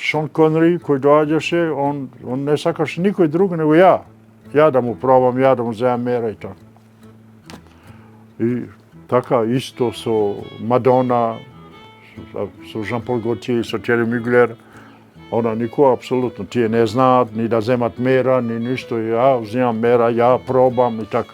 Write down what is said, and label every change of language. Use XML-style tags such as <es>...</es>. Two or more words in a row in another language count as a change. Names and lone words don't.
<mk>Sean Connery који дојдеше, он не сакаше никој други него ја. Ја да му пробам, ја да му уземам мера и тако. I така исто со Madonna, со Jean-Paul Gaultier, со Thierry Mugler. Она нико апсолутно тије не зна, ни да земат мера, ни ништа. Ја узимам мера, ја пробам и тако.</mk>